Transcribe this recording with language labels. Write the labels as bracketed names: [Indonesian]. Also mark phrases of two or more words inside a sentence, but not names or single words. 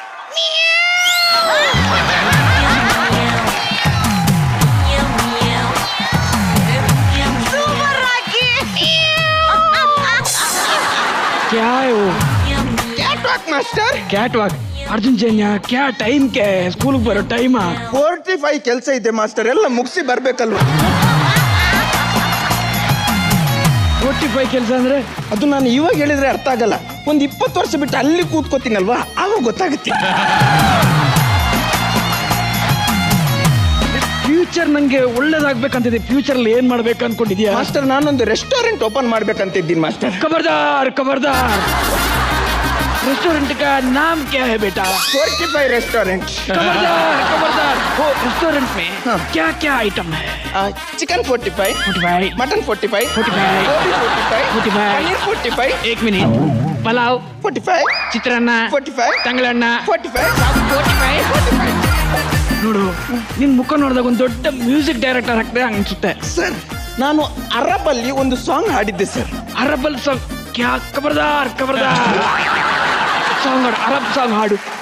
[Kannada] ಸೂಪರ್ ರಾಕಿ. [Hindi] क्या है वो? [English] Cat walk master. Cat walk. [Hindi] अर्जुन जैन्या क्या टाइम क्या है, स्कूल बरो टाइम? [Kannada] 45 ಕೆಲಸ ಇದೆ ಮಾಸ್ಟರ್, ಎಲ್ಲ ಮುಗಿಸಿ ಬರ್ಬೇಕಲ್ವಾ? 45 ಕೆಲಸ ಅಂದ್ರೆ ಅದು ನಾನು ಇವಾಗ ಹೇಳಿದ್ರೆ ಅರ್ಥ ಆಗಲ್ಲ. ಒಂದು 20 ವರ್ಷ ಬಿಟ್ಟು ಅಲ್ಲಿ ಕೂತ್ಕೋತೀನಲ್ವಾ, ಆವಾಗ ಗೊತ್ತಾಗುತ್ತೆ. ಫ್ಯೂಚರ್ ನಂಗೆ ಒಳ್ಳೇದಾಗ್ಬೇಕಂತಿದೆ. ಫ್ಯೂಚರ್ ಅಲ್ಲಿ ಏನ್ ಮಾಡ್ಬೇಕು ಅನ್ಕೊಂಡಿದ್ಯಾ? ಮಾಸ್ಟರ್ ನಾನೊಂದು [English] restaurant open [Kannada] ಮಾಡ್ಬೇಕಂತಿದ್ದೀನಿ ಮಾಸ್ಟರ್. [Hindi] खबरदार खबरदार. रेस्टोरेंट का नाम क्या है बेटा? 45 रेस्टोरेंट. खबरदार खबरदार. वो रेस्टोरेंट में क्या क्या आइटम है? चिकन 45, मटन 45, 45, गोभी 45, 45, पनीर 45, 1 मिनट, पुलाव 45, [Kannada] ಚಿತ್ರಾನ್ನ 45, ತಂಗಳನ್ನ 45, 45. ನೋಡು, ನಿನ್ ಮುಖ ನೋಡಿದಾಗ ಒಂದು ದೊಡ್ಡ [English] music director [Kannada] ಆಗ್ತದೆ ಅನ್ಸುತ್ತೆ. ಸರ್ ನಾನು ಅರಬ್ ಅಲ್ಲಿ ಒಂದು ಸಾಂಗ್ ಹಾಡಿದ್ದೆ ಸರ್. ಅರಬಲ್ ಸಾಂಗ್ [Hindi] क्या? ख़बरदार ख़बरदार. [Kannada] ಸಾಂಗ್ ಹಾಡು, ಅರಬ್ ಸಾಂಗ್ ಹಾಡು.